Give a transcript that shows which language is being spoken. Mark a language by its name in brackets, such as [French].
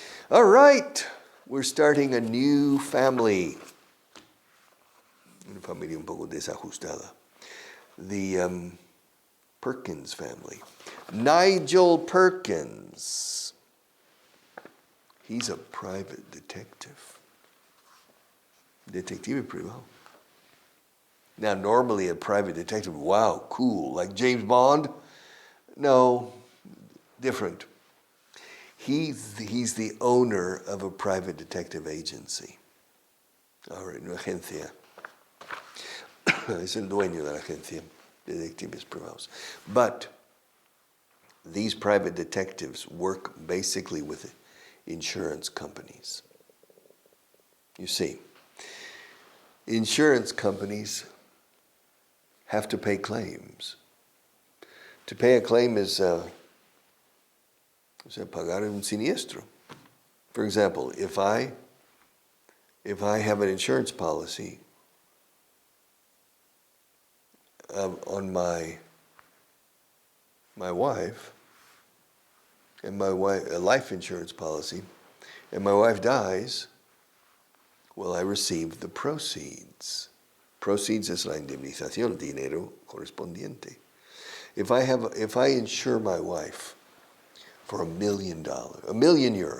[English] All right, we're starting a new family. [Spanish] Una familia un poco desajustada. [English] The Perkins family. Nigel Perkins. He's a private detective. [Spanish] Detective privado. [English] Now, normally a private detective, wow, cool, like James Bond? No, different. He's the owner of a private detective agency. All right, [Spanish] una agencia. Es el dueño de la agencia de detectives privados. [English] But these private detectives work basically with insurance companies. You see, insurance companies have to pay claims. To pay a claim is [Spanish] pagar un siniestro. [English] For example, if I have an insurance policy on my wife, and a life insurance policy, and my wife dies, well, I receive the proceeds. [Spanish] Proceeds es la indemnización, dinero correspondiente. [English] If I insure my wife for $1 million, €1 million,